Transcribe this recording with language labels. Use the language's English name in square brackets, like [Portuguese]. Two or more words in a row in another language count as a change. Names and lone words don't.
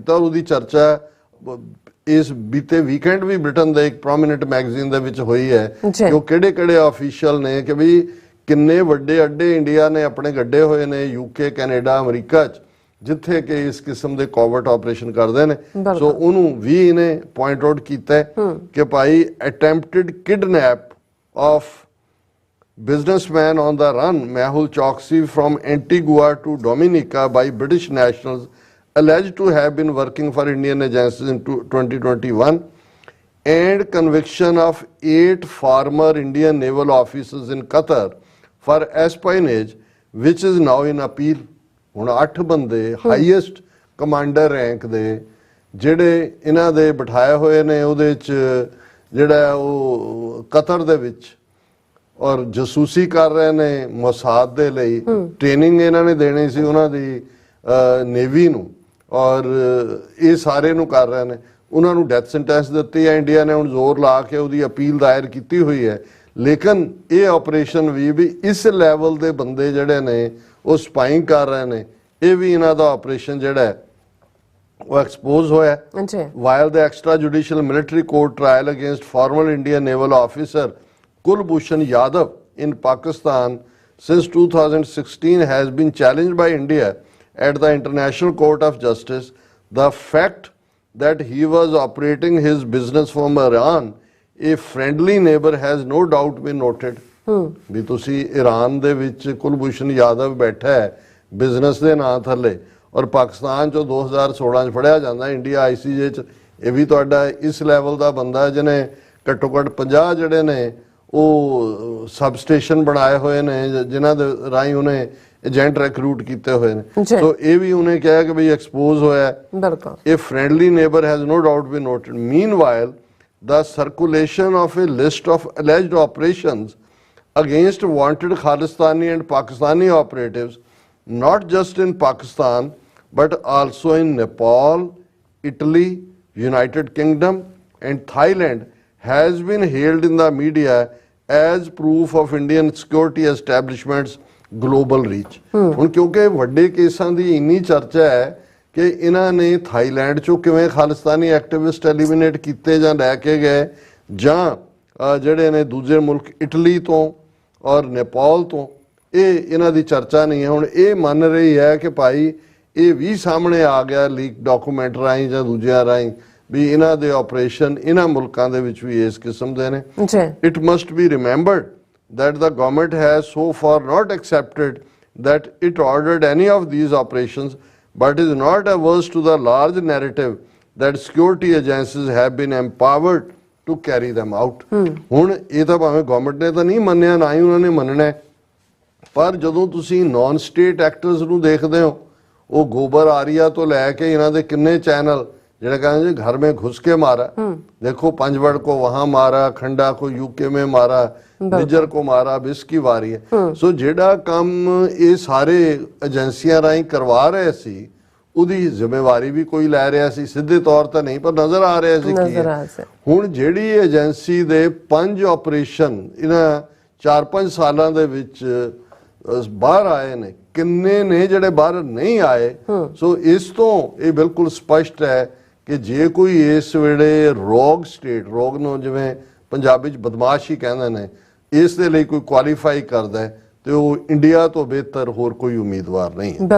[Punjabi] ਔਰ ਉਹਦੀ ਚਰਚਾ ਇਸ ਬੀਤੇ ਵੀਕਐਂਡ ਵੀ ਬ੍ਰਿਟਨ ਦੇ ਇੱਕ [English] prominent magazine [Punjabi] ਦੇ ਵਿੱਚ ਹੋਈ ਹੈ ਕਿ ਉਹ ਕਿਹੜੇ-ਕਿਹੜੇ ਆਫੀਸ਼ੀਅਲ ਨੇ, ਕਿ ਵੀ ਕਿੰਨੇ ਵੱਡੇ ਅੱਡੇ ਇੰਡੀਆ ਨੇ ਆਪਣੇ ਗੱਡੇ ਹੋਏ ਨੇ UK ਕੈਨੇਡਾ ਅਮਰੀਕਾ 'ਚ ਜਿੱਥੇ ਕਿ ਇਸ ਕਿਸਮ ਦੇ [English] covert operation [Punjabi] ਕਰਦੇ ਨੇ। ਸੋ ਉਹਨੂੰ ਵੀ ਇਹਨੇ [English] point out [Punjabi] ਕੀਤਾ ਕਿ ਭਾਈ [English] attempted kidnap of businessman on the run Mehul Choksi from Antigua to Dominica by British nationals alleged to have been working for Indian agencies in 2021, and conviction of 8 former Indian naval officers in Qatar for espionage, which is now in appeal। [Punjabi] ਹੁਣ 8 ਬੰਦੇ [English] highest commander rank [Punjabi] ਦੇ ਜਿਹੜੇ ਇਹਨਾਂ ਦੇ ਬਿਠਾਏ ਹੋਏ ਨੇ ਉਹਦੇ 'ਚ ਜਿਹੜਾ ਉਹ ਕਤਰ ਦੇ ਵਿੱਚ ਔਰ ਜਸੂਸੀ ਕਰ ਰਹੇ ਨੇ ਮੋਸਾਦ ਦੇ ਲਈ। ਟ੍ਰੇਨਿੰਗ ਇਹਨਾਂ ਨੇ ਦੇਣੀ ਸੀ ਉਹਨਾਂ ਦੀ ਨੇਵੀ ਨੂੰ ਔਰ ਇਹ ਸਾਰੇ ਨੂੰ ਕਰ ਰਹੇ ਨੇ। ਉਹਨਾਂ ਨੂੰ [English] death sentence [Punjabi] ਦਿੱਤੀ ਹੈ। ਇੰਡੀਆ ਨੇ ਹੁਣ ਜ਼ੋਰ ਲਾ ਕੇ ਉਹਦੀ ਅਪੀਲ ਦਾਇਰ ਕੀਤੀ ਹੋਈ ਹੈ। ਲੇਕਿਨ ਇਹ ਆਪਰੇਸ਼ਨ ਵੀ ਇਸ ਲੈਵਲ ਦੇ ਬੰਦੇ ਜਿਹੜੇ ਨੇ ਉਹ ਸਪਾਈਂਗ ਕਰ ਰਹੇ ਨੇ। ਇਹ ਵੀ ਇਹਨਾਂ ਦਾ ਆਪਰੇਸ਼ਨ ਜਿਹੜਾ ਹੈ ਉਹ ਐਕਸਪੋਜ਼ ਹੋਇਆ [English] while the extra judicial military court trial against former Indian naval officer Kulbhushan Yadav in Pakistan since 2016 has been challenged by India at the International Court of Justice. The fact that he was operating his business from Iran, a friendly neighbor, has no doubt been noted. [Punjabi] ਵੀ ਤੁਸੀਂ ਈਰਾਨ ਦੇ ਵਿੱਚ ਕੁਲਭੂਸ਼ਣ ਯਾਦਵ ਬੈਠਾ ਹੈ ਬਿਜ਼ਨਸ ਦੇ ਨਾਂ ਥੱਲੇ ਔਰ ਪਾਕਿਸਤਾਨ ਚੋਂ 2016 ਚ ਫੜਿਆ ਜਾਂਦਾ ਇੰਡੀਆ ICJ ਚ। ਇਹ ਵੀ ਤੁਹਾਡਾ ਇਸ ਲੈਵਲ ਦਾ ਬੰਦਾ ਜਿਹਨੇ ਘੱਟੋ ਘੱਟ 50 ਜਿਹੜੇ ਨੇ ਉਹ [English] sub station [Punjabi] ਬਣਾਏ ਹੋਏ ਨੇ ਜਿਨ੍ਹਾਂ ਦੇ ਰਾਹੀਂ ਉਹਨੇ [English] agent recruit [Punjabi] ਕੀਤੇ ਹੋਏ ਨੇ। ਸੋ ਇਹ ਵੀ ਉਹਨੇ ਕਿਹਾ ਕਿ ਬਈ ਐਕਸਪੋਜ਼ ਹੋਇਆ। [English] ਇਹ friendly neighbor has no doubt been noted. Meanwhile, the circulation of a list of alleged operations against wanted Khalistani and Pakistani operatives, not just in Pakistan, but also in Nepal, Italy, United Kingdom, and Thailand, has been hailed in the media as proof of Indian security establishments' global reach. [Punjabi] ਹੁਣ ਕਿਉਂਕਿ ਵੱਡੇ ਕੇਸਾਂ ਦੀ ਇੰਨੀ ਚਰਚਾ ਹੈ ਕਿ ਇਹਨਾਂ ਨੇ ਥਾਈਲੈਂਡ ਚੋਂ ਕਿਵੇਂ [English] Khalistani activist eliminate [Punjabi] ਕੀਤੇ ਜਾਂ ਲੈ ਕੇ ਗਏ ਜਾਂ ਜਿਹੜੇ ਨੇ ਦੂਜੇ ਮੁਲਕ ਇਟਲੀ ਤੋਂ ਔਰ ਨੇਪਾਲ ਤੋਂ, ਇਹ ਇਹਨਾਂ ਦੀ ਚਰਚਾ ਨਹੀਂ ਹੈ। ਹੁਣ ਇਹ ਮੰਨ ਰਹੀ ਹੈ ਕਿ ਭਾਈ ਇਹ ਵੀ ਸਾਹਮਣੇ ਆ ਗਿਆ [English] leak document [Punjabi] ਰਾਹੀਂ ਜਾਂ ਦੂਜਿਆਂ ਰਾਹੀਂ ਵੀ ਇਹਨਾਂ ਦੇ ਆਪਰੇਸ਼ਨ ਇਹਨਾਂ ਮੁਲਕਾਂ ਦੇ ਵਿੱਚ ਵੀ ਇਸ ਕਿਸਮ ਦੇ ਨੇ। [English] it must be remembered that the government has so far not accepted that it ordered any of these operations, but is not averse to the large narrative that security agencies have been empowered to carry them out. [Punjabi] ਹੁਣ ਇਹ ਤਾਂ ਭਾਵੇਂ ਗਵਰਨਮੈਂਟ ਨੇ ਤਾਂ ਨਹੀਂ ਮੰਨਿਆ ਨਾ ਹੀ ਉਹਨਾਂ ਨੇ ਮੰਨਣਾ, ਪਰ ਜਦੋਂ ਤੁਸੀਂ [English] non state actors [Punjabi] ਨੂੰ ਦੇਖਦੇ ਹੋ, ਉਹ ਗੋਬਰ ਆਰੀਆ ਤੋਂ ਲੈ ਕੇ ਇਹਨਾਂ ਦੇ ਕਿੰਨੇ ਚੈਨਲ ਜਿਹੜੇ ਕਹਿੰਦੇ ਜੀ [Hindi] घर में घुस के मारा, देखो पंजवड़ को वहां मारा, खंडा को यूके में मारा, निजर को मारा, बिस्की वारी है। [Punjabi] ਸੋ ਜਿਹੜਾ ਕੰਮ ਇਹ ਸਾਰੇ ਏਜੰਸੀਆਂ ਰਾਹੀਂ ਕਰਵਾ ਰਹੇ ਸੀ ਉਹਦੀ ਜ਼ਿੰਮੇਵਾਰੀ ਵੀ ਕੋਈ ਲੈ ਰਿਹਾ ਸੀ, ਸਿੱਧੇ ਤੌਰ ਤੇ ਨਹੀਂ ਪਰ ਨਜ਼ਰ ਆ ਰਿਹਾ ਸੀ ਕਿ ਹੁਣ ਜਿਹੜੀ ਏਜੰਸੀ ਦੇ 5 ਆਪਰੇਸ਼ਨ ਇਹਨਾਂ 4-5 ਸਾਲਾਂ ਦੇ ਵਿੱਚ ਬਾਹਰ ਆਏ ਨੇ, ਕਿੰਨੇ ਨੇ ਜਿਹੜੇ ਬਾਹਰ ਨਹੀਂ ਆਏ। ਸੋ ਇਸ ਤੋਂ ਇਹ ਬਿਲਕੁਲ ਸਪਸ਼ਟ ਹੈ ਕਿ ਜੇ ਕੋਈ ਇਸ ਵੇਲੇ [English] rogue state, [Punjabi] ਰੋਗ ਨੂੰ ਜਿਵੇਂ ਪੰਜਾਬੀ ਚ ਬਦਮਾਸ਼ ਹੀ ਕਹਿੰਦੇ ਨੇ, ਇਸ ਦੇ ਲਈ ਕੋਈ ਕੁਆਲੀਫਾਈ ਕਰਦਾ ਹੈ ਤੇ ਉਹ ਇੰਡੀਆ ਤੋਂ ਬਿਹਤਰ ਹੋਰ ਕੋਈ ਉਮੀਦਵਾਰ ਨਹੀਂ ਹੈ।